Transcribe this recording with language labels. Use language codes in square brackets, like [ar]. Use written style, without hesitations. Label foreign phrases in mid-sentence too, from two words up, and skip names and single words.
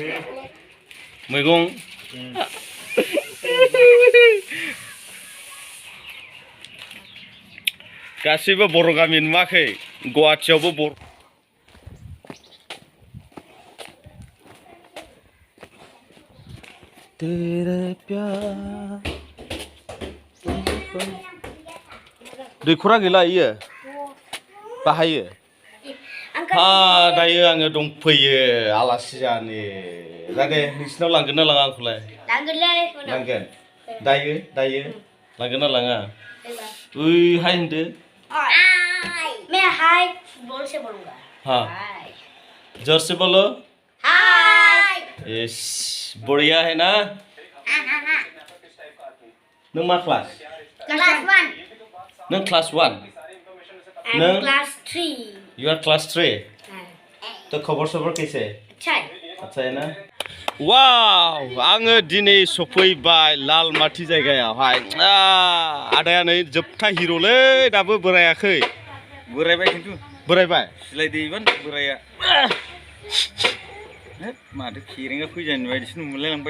[brx] मैगं गासैबो बर' गामि नुवाखै गुवाहाटीयावबो बर' दैखरा गैला इयो बाहायो दायो आङो दंफैयो आलासि जानो जादे नोंसिनाव लांगोन ना लाङा आंखौलाय लांगोन दायो लांगोन ना लाङा ओइ हाय होनदो [hi] मैं हाय बोल से बोलूंगा हाँ जोर से बोलो हाय यस बढ़िया है [brx] ना नों मा क्लास क्लास 1 नों क्लास 1 नों क्लास 3 [en] you are class 3 [hi] तो खबर सबर कैसे अच्छा है अच्छा है ना [brx] वाव आङो दिनै सफैबाय लालमाटी जायगायावहाय आदाया नै जोबथा हिर'लै दाबो बोरायाखै बोरायबाय खिन्थु बोरायबाय सिलायदैबान बोराया माथो खेरेंगा फैजानो बायदिसो नुलायलांबाय